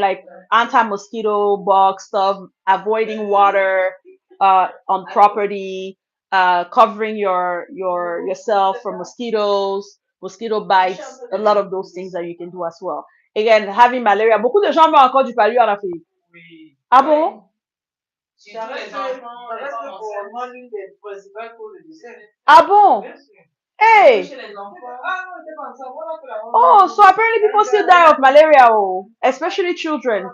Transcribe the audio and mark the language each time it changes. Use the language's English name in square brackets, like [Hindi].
[English] Like anti-mosquito bug stuff, avoiding water on property, covering yourself from mosquitoes, mosquito bites, a lot of those things that you can do as well. Again, having malaria, [French] beaucoup de gens meurent encore du palu en Afrique. Oui. Ah bon? Ça reste pour moi l'une des principales causes de décès. Ah bon? Hey! Chez les enfants. Ah non, c'est pas ça. Voilà que la [English] Oh, so apparently people still die of malaria, oh, especially children.